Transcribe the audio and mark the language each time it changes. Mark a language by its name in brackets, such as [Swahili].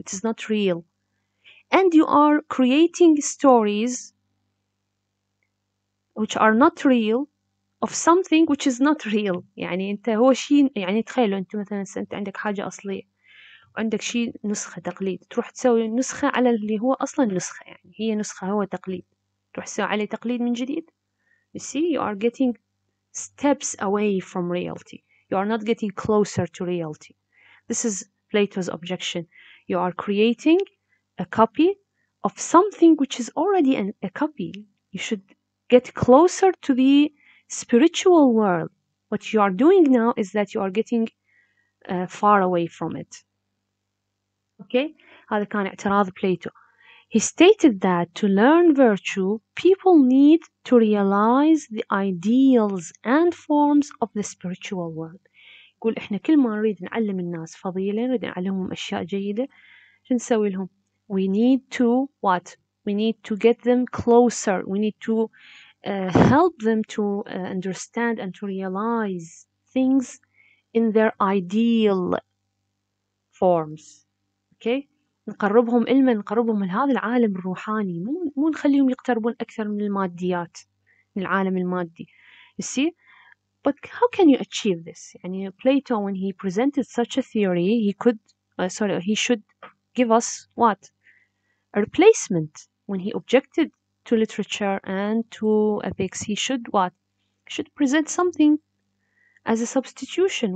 [English] It is not real. And you are creating stories which are not real of something which is not real. [Arabic] يعني أنت هو شيء، يعني تخيلوا أنت مثلا أنت عندك حاجة أصلية وعندك شيء نسخة تقليد، تروح تسوي نسخة على اللي هو أصلا نسخة، يعني هي نسخة هو تقليد، تروح تسوي عليه تقليد من جديد. [English] You see, you are getting steps away from reality. You are not getting closer to reality. This is Plato's objection. You are creating a copy of something which is already a copy. You should get closer to the spiritual world. What you are doing now is that you are getting far away from it. [Arabic] Okay? هذا كان اعتراض بليتو. [English] He stated that to learn virtue, people need to realize the ideals and forms of the spiritual world. [Arabic] يقول إحنا كل ما نريد نعلم الناس فضيلة، نريد نعلمهم أشياء جيدة، شو نسوي لهم؟ [English] We need to what? We need to get them closer. We need to help them to understand and to realize things in their ideal forms. Okay? [Arabic] نقربهم علما، نقربهم من هذا العالم الروحاني، مو نخليهم يقتربون أكثر من الماديات، من العالم المادي. [English] You see? But how can you achieve this? يعني Plato, when he presented such a theory, he could, he should give us what? A replacement. When he objected to literature and to epics, he should what? He should present something as a substitution.